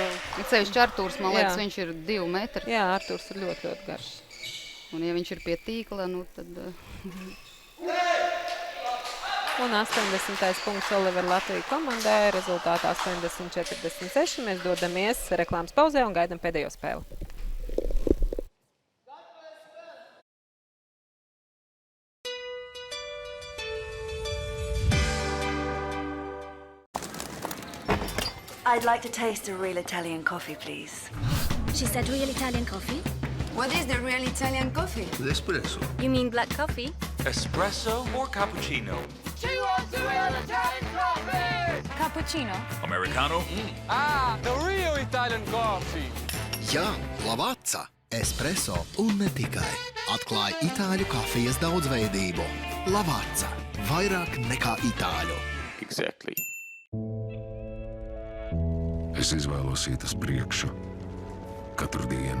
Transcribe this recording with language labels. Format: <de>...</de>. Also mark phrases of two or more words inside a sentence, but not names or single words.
<lv>Sevišķi Artūrs, man liekas, viņš ir 2 metri. Jā, Artūrs ir ļoti, ļoti garš. Un ja viņš ir pie tīkla, nu tad... Un 80. punkts Olivera Latvija komandai, rezultātā 80-46. Mēs dodamies reklāmas pauzē un gaidam pēdējo spēli.</lv> <en>I'd like to taste a real Italian coffee, please. She said real Italian coffee? What is the real Italian coffee? Espresso. You mean black coffee? Espresso or cappuccino? She wants the real Italian coffee! Cappuccino. Americano? The real Italian coffee!</en> <lv>Jā, Lavazza, espresso un ne tikai. Atklāj itāļu kafijas daudzveidību. Lavazza, vairāk nekā itāļu.</lv> <en>Exactly.</en> <lv>Es izvēlos iet uz priekšu katru dienu.</lv>